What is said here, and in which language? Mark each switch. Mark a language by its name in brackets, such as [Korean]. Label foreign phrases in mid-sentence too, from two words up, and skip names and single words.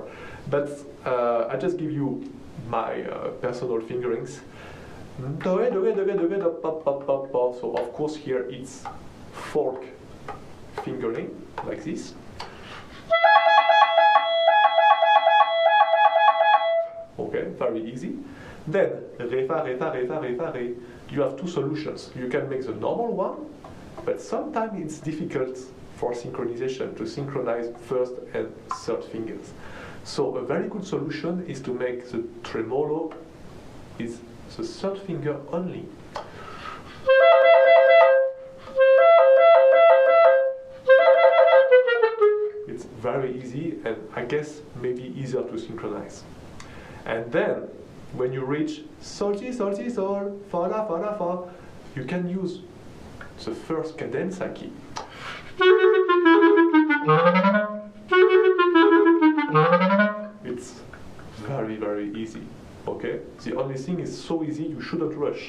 [English] But I just give you my personal fingerings. So of course here it's fork fingering, like this. Okay, very easy. Then, re, fa, re, fa, re, fa, re, fa, re. You have two solutions. You can make the normal one, but sometimes it's difficult for synchronization to synchronize first and third fingers. So a very good solution is to make the tremolo is the third finger only. It's very easy and I guess maybe easier to synchronize. And then when you reach sol, si, sol, si, sol, fa, la, fa, la, fa, you can use the first cadenza key. It's very, very easy. Okay? The only thing is so easy you shouldn't rush.